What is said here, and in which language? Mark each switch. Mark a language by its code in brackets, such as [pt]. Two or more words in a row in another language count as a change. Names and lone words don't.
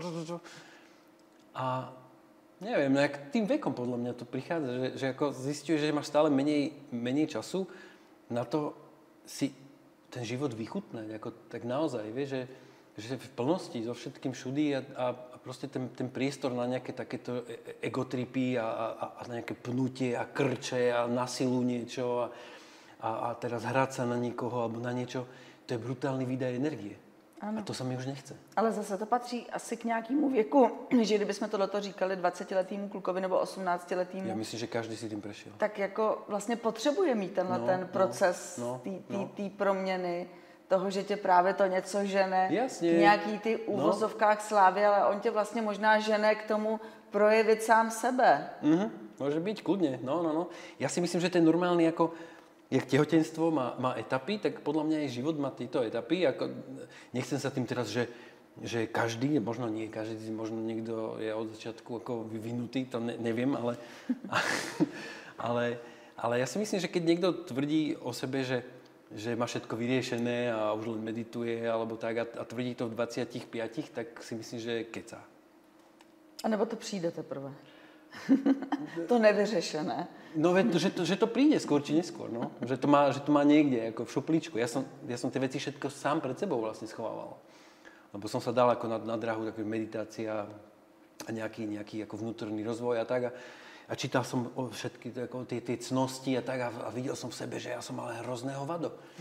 [sk] A neviem, tým vekom podľa mňa to prichádza, že ako zistíš, že máš stále menej času na to si ten život vychutnať, ako tak naozaj, vieš, že v plnosti, so všetkým všudy a proste ten priestor na nejaké takéto egotripy a nejaké pnutie a krče a na silu niečo a teraz hrať sa na niekoho alebo na niečo, to je brutálny výdaj energie. Ano. A to sa mi už nechce. [cs] Ale zase to patří asi k nějakému věku, že kdybychom tohleto říkali 20-letýmu klukovi nebo 18-letýmu. Já myslím, že každý si tím prešel. Tak jako vlastně potřebuje mít ten proces té proměny, toho, že tě právě to něco žene Jasně. k nějaký ty úvozovkách slávy, ale on tě vlastně možná žene k tomu projevit sám sebe. [sk] Môže byť, kľudne. No. Ja si myslím, že ten normálny ako jak tehotenstvo má etapy, tak podľa mňa aj život má tieto etapy. Nechcem sa tým teraz, že každý, možno nie každý, možno niekto je od začiatku ako vyvinutý, to neviem, ale ja si myslím, že keď niekto tvrdí o sebe, že má všetko vyriešené a už len medituje alebo tak a tvrdí to v 25, tak si myslím, že kecá. [cs] A nebo to přijde teprve. To nevyřešené. [sk] No, že to príde skôr či neskôr, no. Že to má niekde, ako v šuplíčku. Ja som tie veci všetko sám pred sebou vlastne schovával. lebo som sa dal ako na dráhu takú meditácia a nejaký ako vnútorný rozvoj a tak. A čítal som všetky tie cnosti a tak a videl som v sebe, že ja som mal hrozného vado.